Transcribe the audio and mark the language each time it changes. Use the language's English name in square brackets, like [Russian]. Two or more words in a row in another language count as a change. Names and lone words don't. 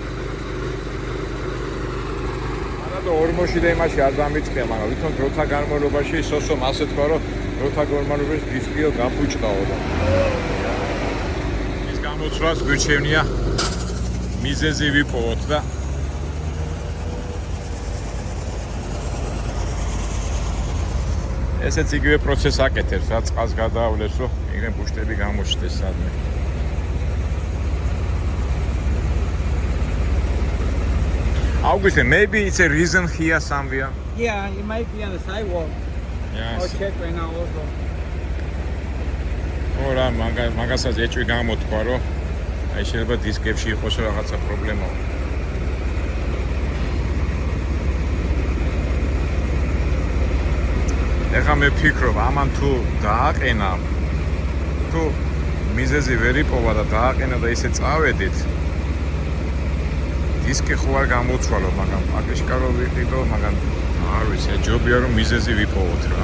[Georgian] არა და ორმოში და იმაში არ დამიწყია მაგრამ ვითომ დროთა განმავლობაში სოსომ ასე თქვა რომ დროთა განმავლობაში დისკიო გაფუჭდაო და ის გამოცვლას გვირჩევნია მიზეზი ვიპოვოთ და ესეც იგივე პროცესს აკეთებს, რაც წყალს გადაავლეს, რომ იგივე ბუშტები გამოჩნდეს სადმე. [English] August, maybe it's a reason here somewhere. Yeah, it might be on the sidewalk. Yes. I'll check right now also. [Georgian] ora მაგასაც ეჭვი გამოთქვა, რომ აი შეიძლება დისკებში იყოს რაღაცა პრობლემა. ეხლა მე ვფიქრობ, ამან თუ დააყენა, თუ მიზეზი ვერ იპოვა და დააყენა და ისე წავედით, დისკი ხო არ გამოცვალო, მაგრამ აკეშკარო ვიყიდო, მაგრამ არ ვიცი, ჯობია რომ მიზეზი ვიპოვოთ რა.